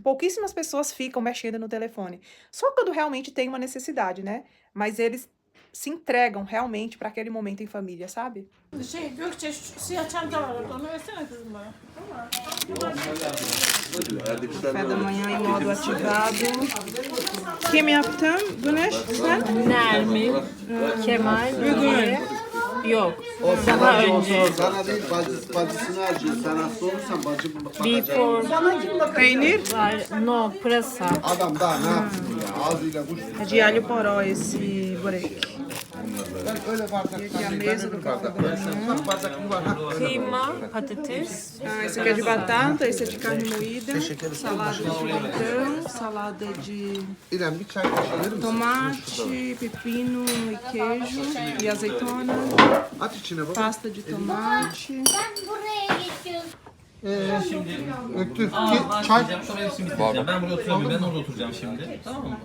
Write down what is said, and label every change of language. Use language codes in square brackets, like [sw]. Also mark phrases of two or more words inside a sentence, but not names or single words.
[pt] Pouquíssimas pessoas ficam mexendo no telefone. Só quando realmente tem uma necessidade, né? Mas eles se entregam realmente para aquele momento em família, sabe? Café da manhã em modo ativado. [tr] Kim yaptım? Güneş sen? Nermin, Kemal, Bugün. Yok. O sana Daha değil, önce. sana değil bacısını acıyor. Sen hasta olursan bacı bakacak. Before Peynir. var. No, pırasa. Adam daha ne yapsın ya? Ağzıyla kuş. [pt] É de alho poró esse börek. [tr] Ben öyle bardaktan [pt] E a [tr] değil, [pt] mesa [tr] ben [pt] do [tr] öyle [pt] café da manhã. [tr] bardaktan. Bardak mı var? Ha. Kıyma, patates. [pt] Ah, esse aqui é de batata, esse é de carne moída, salada de grão, salada de [tr] İrem bir çay kaşığı verir misin? [pt] tomate, pepino e queijo e azeitona, [tr] Aç içine bak. [pt] pasta de tomate. [tr] Ben buraya geçiyorum. Öktür. Çay. Oraya simit yiyeceğim. Ben buraya oturamıyorum. Ben orada oturacağım şimdi. Tamam mı?